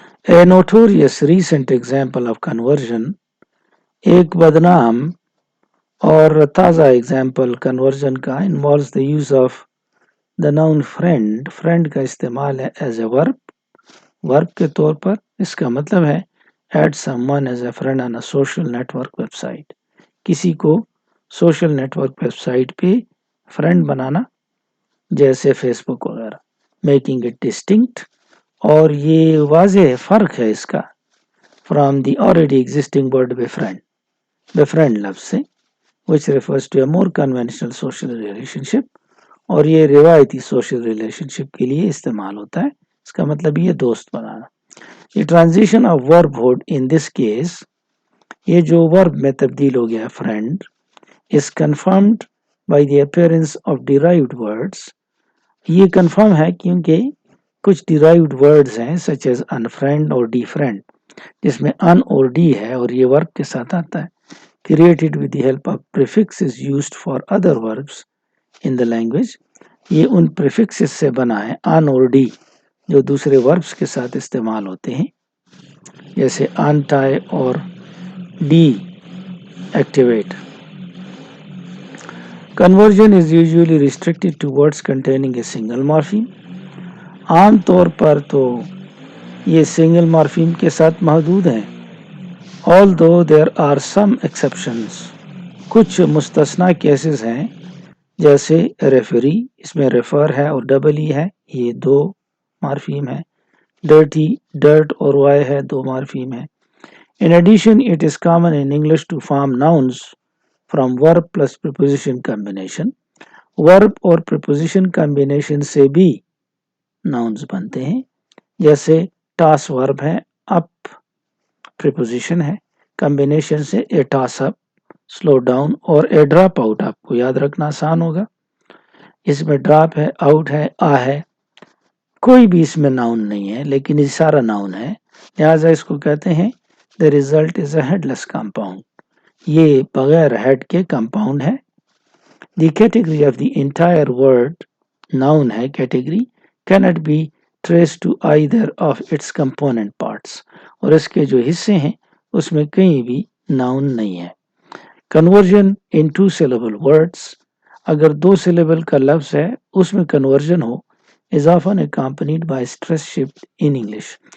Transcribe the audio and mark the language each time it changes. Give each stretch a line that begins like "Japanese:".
English: A notorious recent example of conversion,
Hindi: एक बदनाम और ताज़ा एग्जाम्पल कन्वर्जन का
English: involves the use of the noun friend.
Hindi: friend का इस्तेमाल है
English: as a verb
Hindi: के तौर पर. इसका मतलब है
English: add someone as a friend on a social network website.
Hindi: किसी को
English: social network website
Hindi: पे फ्रेंड बनाना, जैसे फेसबुक वगैरह.
English: making it distinct,
Hindi: और ये वाज़ेह फ़र्क है इसका
English: from the already existing word
Hindi: befriend लफ्ज़ से,
English: which refers to a more conventional social relationship,
Hindi: और ये रिवायती सोशल रिलेशनशिप के लिए इस्तेमाल होता है. इसका मतलब ये दोस्त बनाना.
English: ये transition of verbhood in this case,
Hindi: ये जो वर्ब में तब्दील हो गया friend,
English: is confirmed by the appearance of derived words.
Hindi: ये confirm है क्योंकि कुछ derived words हैं
English: such as
Hindi: unfriend और defriend, जिसमें un और d है और ये verb के साथ आता है.
English: Created with the help of prefixes used for other verbs in the language.
Hindi: ये उन prefixes से बना है un और d जो दूसरे verbs के साथ इस्तेमाल होते हैं, जैसे untie और deactivate.
English: Conversion is usually restricted to words containing a single morpheme.
Hindi: आम तौर पर तो ये single morpheme के साथ महदूद हैं.
English: Although there are some exceptions,
Hindi: कुछ मुस्तस्ना केसेस हैं, जैसे रेफरी, इसमें रेफर है और डबल ई है, ये दो मार्फीम है. डर्टी, डर्ट और वाई है, दो मार्फीम है.
English: In addition, it is common in English to form nouns from verb plus preposition combination.
Hindi: verb और preposition combination से भी nouns बनते हैं, जैसे toss verb है, up preposition है, combination से a toss up, slow down और a drop out. आपको याद रखना आसान होगा. इसमें drop है, out है, आ है, कोई भी इसमें noun नहीं है, लेकिन ये सारा noun है, लिहाजा इसको कहते हैं
English: the result is a headless compound.
Hindi: ये बगैर head के compound है.
English: The category of the entire word,
Hindi: noun है category,
English: cannot be traced to either of its component parts.
Hindi: और इसके जो हिस्से हैं उसमें कहीं भी noun नहीं है.
English: Conversion in two syllable words,
Hindi: अगर दो syllable का लफ्ज़ है उसमें conversion हो,
English: is often accompanied by stress shift in English.